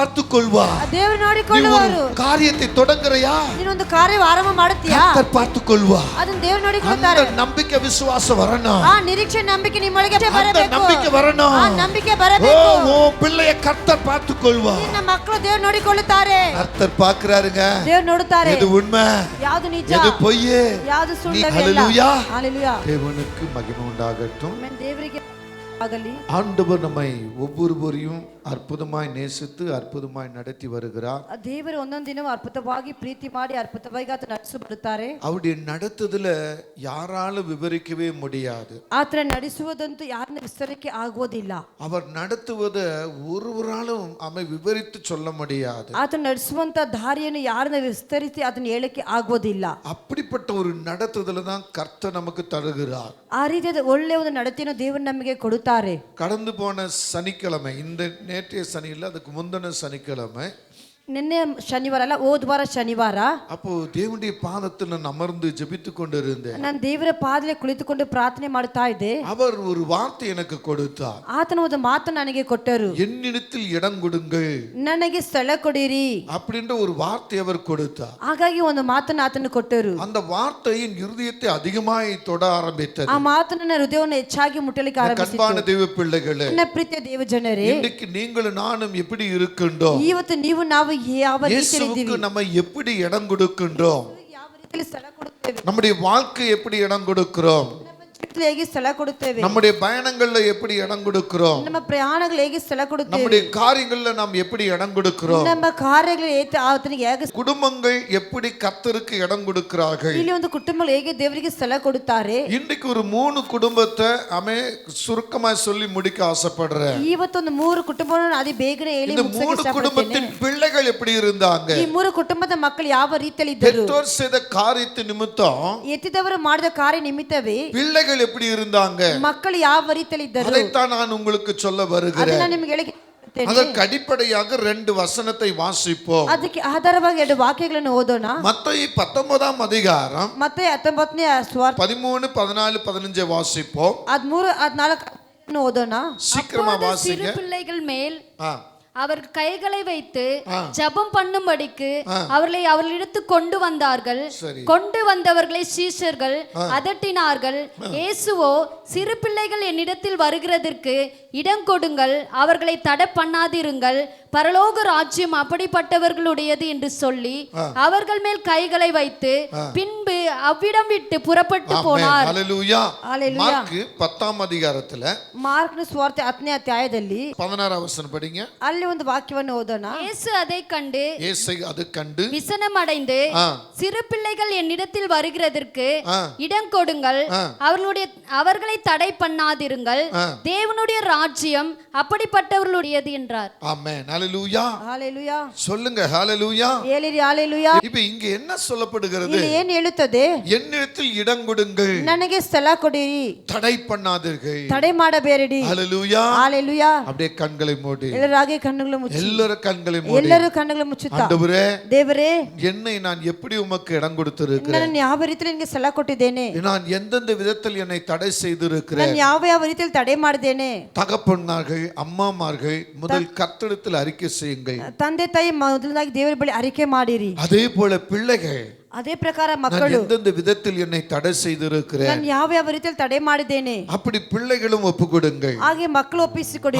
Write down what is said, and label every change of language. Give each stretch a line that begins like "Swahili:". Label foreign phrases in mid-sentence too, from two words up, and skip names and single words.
Tamil: பார்த்துக்கொள்வார்.
Kannada: ದೇವರು ನೋಡಿಕೊಳ್ಳುವರು.
Tamil: காரியத்தை தொடங்குறியா,
Kannada: ನೀನೊಂದು ಕಾರ್ಯ ಆರಂಭ ಮಾಡುತ್ತೀಯಾ,
Tamil: கர்த்தர் பார்த்துக்கொள்வார்.
Kannada: ಅದನ್ನು ದೇವರು ನೋಡಿಕೊಳ್ಳುತ್ತಾರೆ.
Tamil: அந்த நம்பிக்கை விசுவாசம் வரணும்.
Kannada: ಆ ನಿರೀಕ್ಷೆ ನಂಬಿಕೆ ನಿಮ್ಮೊಳಗೆ ಬರಬೇಕು.
Tamil: அந்த நம்பிக்கை வரணும்.
Kannada: ಆ ನಂಬಿಕೆ ಬರಬೇಕು.
Tamil: ஓ பிள்ளையை கர்த்தர் பார்த்துக்கொள்வார்.
Kannada: ನಿನ್ನ ಮಕ್ಕಳು ದೇವರು ನೋಡಿಕೊಳ್ಳುತ್ತಾರೆ.
Tamil: கர்த்தர் பார்க்கறாருங்க.
Kannada: ದೇವರು ನೋಡುತ್ತಾರೆ.
Tamil: இது உண்மை,
Kannada: ಯಾವುದು ನಿಜ,
Tamil: இது பொய்,
Kannada: ಯಾವುದು ಸುಳ್ಳು.
Tamil: ஹalleluya. ஹalleluya. தேவனுக்கு மகிமை உண்டாகட்டும்.
Kannada: ದೇವರಿಗೆ ಆಗಲಿ.
Tamil: ஆண்டவர் நம்மை ஒவ்வொருவரையும் அற்புதமாய் நேசித்து அற்புதமாய் நடத்தி வருகிறார்.
Kannada: ದೇವರು ಒಂದೊಂದು ದಿನ ಅದ್ಭುತವಾಗಿ ಪ್ರೀತಿ ಮಾಡಿ ಅದ್ಭುತವಾಗಿ ಆತ ನಡೆಸುತ್ತಾರೆ.
Tamil: அவருடைய நடத்துதல யாராலும் விவரிக்கவே முடியாது.
Kannada: ಆತನ ನಡೆಸುವುದಂತೂ ಯಾರನ್ನ ವಿಸ್ತರಿಕೆ ಆಗುವುದಿಲ್ಲ.
Tamil: அவர் நடத்துவதை ஒருவராலும் அமை விவரித்து சொல்ல முடியாது.
Kannada: ಆತನ ನಡೆಸುವಂತ ದಾರಿಯನ್ನು ಯಾರನ್ನ ವಿಸ್ತರಿಸಿ ಅದನ್ನ ಹೇಳಕ್ಕೆ ಆಗುವುದಿಲ್ಲ.
Tamil: அப்படிப்பட்ட ஒரு நடத்துதல தான் கர்த்தர் நமக்கு தருகிறார்.
Kannada: ಆ ರೀತಿಯಾದ ಒಳ್ಳೆಯ ಒಂದು ನಡತೆಯನ್ನು ದೇವರು ನಮಗೆ ಕೊಡುತ್ತಾರೆ.
Tamil: கடந்து போன சனிக்கிழமை, இந்த நேற்றைய சனி இல்ல, அதுக்கு முந்தின சனிக்கிழமை,
Kannada: ನಿನ್ನೆ ಶನಿವಾರ ಅಲ್ಲ, ಹೋದ ವಾರ ಶನಿವಾರ,
Tamil: அப்போ தேவனுடைய பாதத்தில் நான் அமர்ந்து ஜெபித்து கொண்டிருந்தேன்.
Kannada: ನಾನು ದೇವರ ಪಾದದಲ್ಲಿ ಕುಳಿತುಕೊಂಡು ಪ್ರಾರ್ಥನೆ ಮಾಡ್ತಾ ಇದ್ದೆ.
Tamil: அவர் ஒரு வார்த்தை எனக்கு கொடுத்தார்.
Kannada: ಆತನ ಒಂದು ಮಾತು ನನಗೆ ಕೊಟ್ಟರು.
Tamil: என்னிடத்தில் இடம் கொடுங்கள்,
Kannada: ನನಗೆ ಸ್ಥಳ ಕೊಡಿರಿ
Tamil: அப்படின்ற ஒரு வார்த்தை அவர் கொடுத்தார்.
Kannada: ಹಾಗಾಗಿ ಒಂದು ಮಾತನ್ನು ಆತನು ಕೊಟ್ಟರು.
Tamil: அந்த வார்த்தையின் இருதயத்தை அதிகமாய் தொட ஆரம்பித்தது.
Kannada: ಆ ಮಾತು ನನ್ನ ಹೃದಯವನ್ನು ಹೆಚ್ಚಾಗಿ ಮುಟ್ಟಲಿಕ್ಕೆ ಆರಂಭಿಸಿತು.
Tamil: கண்பான தேவ பிள்ளைகளே,
Kannada: ನನ್ನ ಪ್ರೀತಿಯ ದೇವ ಜನರೇ,
Tamil: இன்னைக்கு நீங்களும் நானும் எப்படி இருக்கின்றோம்,
Kannada: ಇವತ್ತು ನೀವು ನಾವು ಯಾವ ರೀತಿಯಲ್ಲಿ
Tamil: இயேசுவுக்கு
Kannada: ಇದ್ದೀವಿ,
Tamil: நம்ம எப்படி இடம் கொடுக்கின்றோம்,
Kannada: ಯಾವ ರೀತಿಯಲ್ಲಿ ಸ್ಥಳ ಕೊಡುತ್ತೇವೆ,
Tamil: நம்முடைய வாழ்க்கை எப்படி இடம் கொடுக்கிறோம்,
Kannada: ಜೀವಿತದಲ್ಲಿ ಹೇಗೆ ಸ್ಥಳ ಕೊಡುತ್ತೇವೆ,
Tamil: நம்முடைய பயணங்கள்ல எப்படி இடம் கொடுக்கிறோம்,
Kannada: ನಮ್ಮ ಪ್ರಯಾಣಗಳು ಹೇಗೆ ಸ್ಥಳ ಕೊಡುತ್ತೇವೆ,
Tamil: நம்முடைய காரியங்கள்ல நாம் எப்படி இடம் கொடுக்கிறோம்,
Kannada: ನಮ್ಮ ಕಾರ್ಯಗಳು ಆತನಿಗೆ ಹೇಗೆ,
Tamil: குடும்பங்கள் எப்படி கர்த்தருக்கு இடம் கொடுக்கிறார்கள்.
Kannada: ಇಲ್ಲಿ ಒಂದು ಕುಟುಂಬಗಳು ಹೇಗೆ ದೇವರಿಗೆ ಸ್ಥಳ ಕೊಡುತ್ತಾರೆ.
Tamil: இன்னைக்கு ஒரு 3 குடும்பத்தை அமே சுருக்கமா சொல்லி முடிக்க ஆசைப்படுறேன்.
Kannada: ಇವತ್ತೊಂದು 3 ಕುಟುಂಬಗಳನ್ನು ಅದೇ ಬೇಗನೆ ಹೇಳಿ
Tamil: இந்த
Kannada: ಮುಗಿಸಕ್ಕೆ 3 ಇಷ್ಟಪಡ್ತೇನೆ.
Tamil: குடும்பத்தின் பிள்ளைகள் எப்படி இருந்தாங்க,
Kannada: ಈ 3 ಕುಟುಂಬದ ಮಕ್ಕಳು ಯಾವ ರೀತಿಯಲ್ಲಿ ಇದ್ದರು,
Tamil: பெற்றோர் செய்த காரியத்து நிமித்தம்
Kannada: ಎತ್ತಿದವರು ಮಾಡಿದ ಕಾರ್ಯ ನಿಮಿತ್ತವೇ
Tamil: பிள்ளைகள் எப்படி இருந்தாங்க,
Kannada: ಮಕ್ಕಳು ಯಾವ ರೀತಿಯಲ್ಲಿ ಇದ್ದರು,
Tamil: அதைத்தான் நான் உங்களுக்கு சொல்ல
Kannada: ಅದನ್ನ
Tamil: வருகிறேன்.
Kannada: ನಿಮಗೆ ಹೇಳಿ
Tamil: அதற்கு அடிப்படையாக 2 வசனத்தை வாசிப்போம்.
Kannada: ಅದಕ್ಕೆ ಆಧಾರವಾಗಿ 2 ವಾಕ್ಯಗಳನ್ನು ಓದೋಣ.
Tamil: மத்தேயு 19ஆம் அதிகாரம்
Kannada: ಮತ್ತೆ 19ನೇ ಸ್ವಾರ್ಥ
Tamil: 13, 14, 15 வாசிப்போம்.
Kannada: 13, 14 ಓದೋಣ.
Tamil: சீக்கிரமா வாசிங்க. சிறு பிள்ளைகள் மேல் ஆ, அவர் கைகளை வைத்து ஜெபம் பண்ணும்படிக்கு அவர்களை அவர்களிடத்து கொண்டு வந்தார்கள். சரி. கொண்டு வந்தவர்களை சீஷர்கள் அதட்டினார்கள். இயேசுவோ, சிறு பிள்ளைகள் என்னிடத்தில் வருகிறதற்கு இடம் கொடுங்கள், அவர்களை தடை பண்ணாதிருங்கள், பரலோக ராஜ்யம் அப்படிப்பட்டவர்களுடையது என்று சொல்லி அவர்கள் மேல் கைகளை வைத்து பின்பு அவ்விடம் விட்டு புறப்பட்டு போனார். ஹல்லேலூயா. ஹல்லேலூயா. மார்க் 10ஆம் அதிகாரத்துல
Kannada: ಮಾರ್ಕನ ಸ್ವಾರ್ಥ 10ನೇ ಅಧ್ಯಾಯದಲ್ಲಿ
Tamil: 16ஆம் வசனம் படிங்க.
Kannada: ಅಲ್ಲಿ ಒಂದು ವಾಕ್ಯವನ್ನು ಓದೋಣ.
Tamil: இயேசு அதை கண்டு இயேசு அது கண்டு விசனம் அடைந்து, சிறு பிள்ளைகள் என்னிடத்தில் வருகிறதற்கு இடம் கொடுங்கள், அவர்களை தடை பண்ணாதிருங்கள், தேவனுடைய ராஜ்யம் அப்படிப்பட்டவர்களுடையது என்றார். ஆமென். ஹல்லேலூயா. ஹalleluya. சொல்லுங்க ஹல்லேலூயா.
Kannada: ಹೇಳಿರಿ ஹalleluya.
Tamil: இப்போ இங்க என்ன சொல்லப்படுகிறது?
Kannada: ಇಲ್ಲಿ ಏನು ಹೇಳುತ್ತದೆ?
Tamil: என்னிடத்தில் இடம் கொடுங்கள்,
Kannada: ನನಗೆ ಸ್ಥಳ ಕೊಡಿರಿ,
Tamil: தடை பண்ணாதீர்கள்.
Kannada: ತಡೆ ಮಾಡಬೇಡಿ.
Tamil: ஹல்லேலூயா. ஹalleluya. அப்படியே கண்களை மூடி,
Kannada: ಎಲ್ಲರಾಗೆ ಕಣ್ಣುಗಳು ಮುಚ್ಚಿ,
Tamil: எல்லாரும் கண்களை மூடி,
Kannada: ಎಲ್ಲರೂ ಕಣ್ಣುಗಳು ಮುಚ್ಚುತ್ತಾ,
Tamil: ஆண்டவரே,
Kannada: ದೇವರೇ,
Tamil: என்னை நான் எப்படி உமக்கு இடம் கொடுத்திருக்கிறேன்,
Kannada: ನಾನು ಯಾವ ರೀತಿಯಲ್ಲಿ ನಿಮಗೆ ಸ್ಥಳ ಕೊಟ್ಟಿದ್ದೇನೆ,
Tamil: நான் எந்தெந்த விதத்தில் என்னை தடை செய்திருக்கிறேன்,
Kannada: ನಾನು ಯಾವ ರೀತಿಯಲ್ಲಿ ತಡೆ ಮಾಡಿದ್ದೇನೆ.
Tamil: தகப்பன்மார்கள் அம்மாமார்கள் முதல் கர்த்தரிடத்தில் அறிக்கை செய்யுங்கள்.
Kannada: ತಂದೆ ತಾಯಿ ಮೊದಲನಾಗಿ ದೇವರ ಬಳಿ ಅರಿಕೆ ಮಾಡಿರಿ.
Tamil: அதே போல பிள்ளைகள்,
Kannada: ಅದೇ ಪ್ರಕಾರ
Tamil: நான்
Kannada: ಮಕ್ಕಳು,
Tamil: எந்தெந்த விதத்தில் என்னை தடை செய்திருக்கிறேன்,
Kannada: ನಾನು ಯಾವ ರೀತಿಯಲ್ಲಿ ತಡೆ ಮಾಡಿದ್ದೇನೆ,
Tamil: அப்படி பிள்ளைகளும் ஒப்பு கொடுங்கள்.
Kannada: ಹಾಗೆ ಮಕ್ಕಳು ಒಪ್ಪಿಸಿಕೊಡಿರಿ.